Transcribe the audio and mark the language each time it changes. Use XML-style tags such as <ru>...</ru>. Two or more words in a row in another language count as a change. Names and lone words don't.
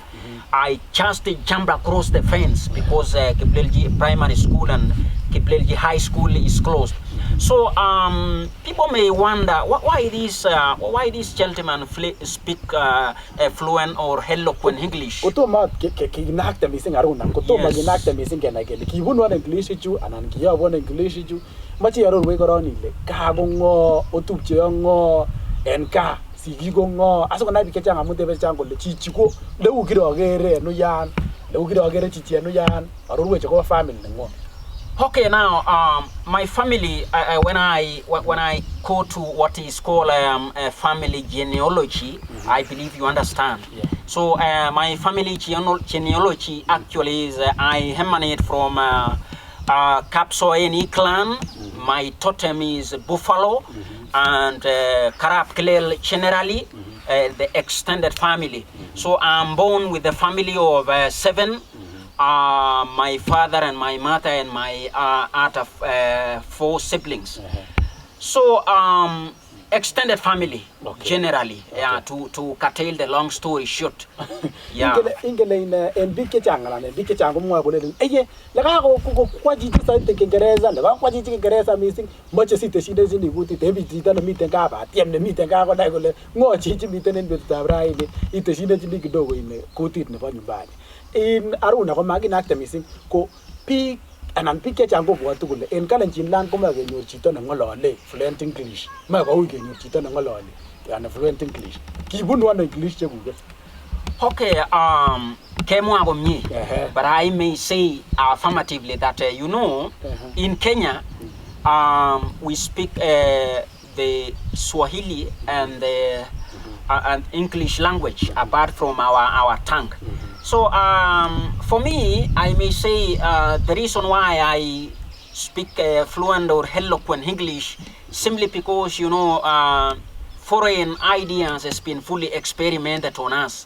<en>I just jumped across the fence because Kiplelji Primary School and Kiplelji High School is closed. So people may wonder why this gentleman speak fluent or eloquent English.</en> <kln>Kutuma kinakte missing Aruna. Kutuma kinakte missing kenai kele kibunu ano English ichu anan kiyobu ano English ichu. Machi arorwech korong ile gaa ko ng'o, otupche ng'o, en gaa sigik ko ng'o. Asikonai biik chechang amun tebe chechang kole chichi ko leu kirokere en uyan, leu kirokere chichi en uyan. Arorwech akobo family neng'wong.</kln> <en>Okay, now my family, when I go to what is called family genealogy, I believe you understand. Yeah. So my family genealogy actually is I emanate from Kapsoeni clan. My totem is buffalo, and Karab Klel generally, the extended family. So I'm born with a family of 7. My father and my mother and my other 4 siblings. So extended family, generally, to curtail the long story short.</en> <kln>Ingele en biik chechang anan en biik chechang komwoe kolelen leka kwa chichi saite Kiingereza, leka kwa chichi Kiingereza missing moche siteshindet chini kutit en chito nemiten gaa batiem nemiten gaa konai kole ng'o chichi miten en betutab raini iteshindet chini kidogo in kutit nebo nyumbani. In Aruna ko makinakte missing ko biik anan biik chechang kobwote kole en Kalenjin land komoe kenyor chito neng'olole</kln> <en>fluent English.</en> <kln>Moe koui kenyor chito neng'olole yani</kln> <en>fluent English.</en> <kln>Kibunu ano English chekuket? Okay, kemwa komie,</kln> <en>but I may say affirmatively that in Kenya we speak the Swahili and the and English language apart from our tongue. So for me, I may say the reason why I speak fluent or eloquent English simply because foreign ideas has been fully experimented on us.</en>